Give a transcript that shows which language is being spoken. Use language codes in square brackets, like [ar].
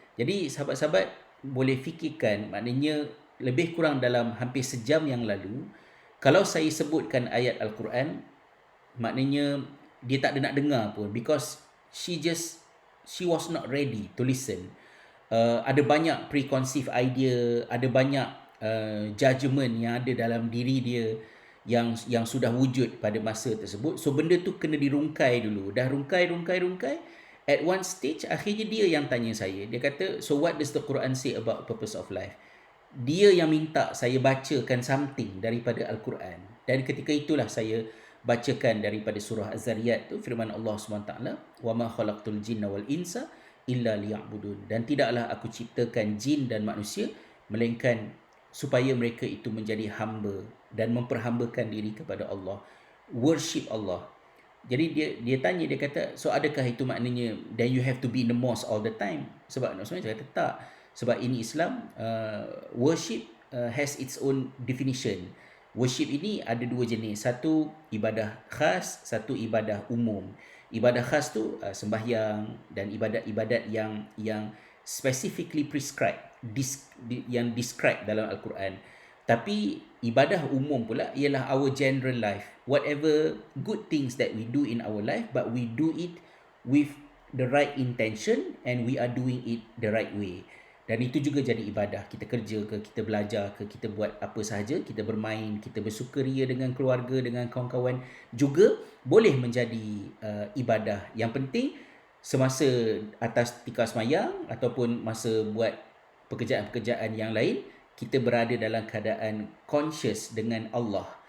[ms] Jadi sahabat-sahabat boleh fikirkan, maknanya lebih kurang dalam hampir sejam yang lalu, kalau saya sebutkan ayat Al-Quran, maknanya dia tak ada nak dengar pun, [en] because she was not ready to listen. [ms] Ada banyak [en] preconceived idea, [ms] ada banyak judgement yang ada dalam diri dia yang sudah wujud pada masa tersebut. So benda tu kena dirungkai dulu. Dah rungkai. [en] At one stage [ms] akhirnya dia yang tanya saya. Dia kata, [en] so what does the Quran say about purpose of life? [ms] Dia yang minta saya bacakan something daripada Al-Quran. Dan ketika itulah saya bacakan daripada surah Az-Zariyat tu, firman Allah SWT, [ar] wa ma khalaqtul jinna wal insa illa liya'budun. [ms] Dan tidaklah aku ciptakan jin dan manusia melainkan supaya mereka itu menjadi hamba dan memperhambakan diri kepada Allah, [en] worship Allah. [ms] Jadi dia tanya, dia kata, so adakah itu maknanya [en] then you have to be in the mosque all the time? [ms] Sebab saya kata tak, sebab ini Islam. [en] Worship has its own definition. [ms] Worship ini ada dua jenis, satu ibadah khas, satu ibadah umum. Ibadah khas tu sembahyang dan ibadat-ibadat yang [en] specifically prescribed, [ms] yang described dalam Al-Quran. Tapi ibadah umum pula ialah [en] our general life, whatever good things that we do in our life, but we do it with the right intention and we are doing it the right way. [ms] Dan itu juga jadi ibadah. Kita kerja ke, kita belajar ke, kita buat apa sahaja, kita bermain, kita bersukaria dengan keluarga, dengan kawan-kawan, juga boleh menjadi ibadah. Yang penting semasa atas tikar semayang ataupun masa buat pekerjaan-pekerjaan yang lain, kita berada dalam keadaan conscious dengan Allah.